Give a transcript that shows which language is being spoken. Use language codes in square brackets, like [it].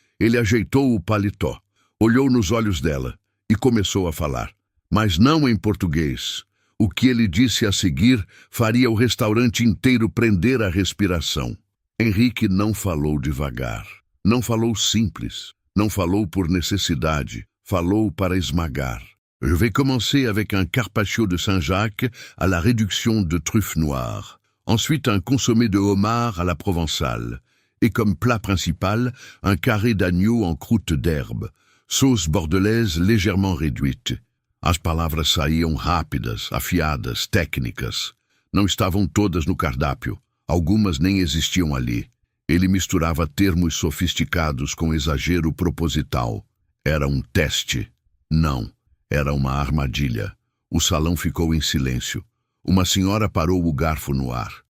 [pt] Ele ajeitou o paletó, olhou nos olhos dela e começou a falar. Mas não em português. O que ele disse a seguir faria o restaurante inteiro prender a respiração. Henrique não falou devagar. Não falou simples. Não falou por necessidade. Falou para esmagar. [fr] Je vais commencer avec un carpaccio de Saint-Jacques à la réduction de truffes noires. Ensuite, un consommé de homard à la provençale. Et comme plat principal, un carré d'agneau en croûte d'herbe. Sauce bordelaise légèrement réduite. [pt] As palavras saíam rápidas, afiadas, técnicas. Não estavam todas no cardápio. Algumas nem existiam ali. Ele misturava termos sofisticados com exagero proposital. Era um teste. Não. Era uma armadilha. O salão ficou em silêncio. Uma senhora parou o garfo no ar.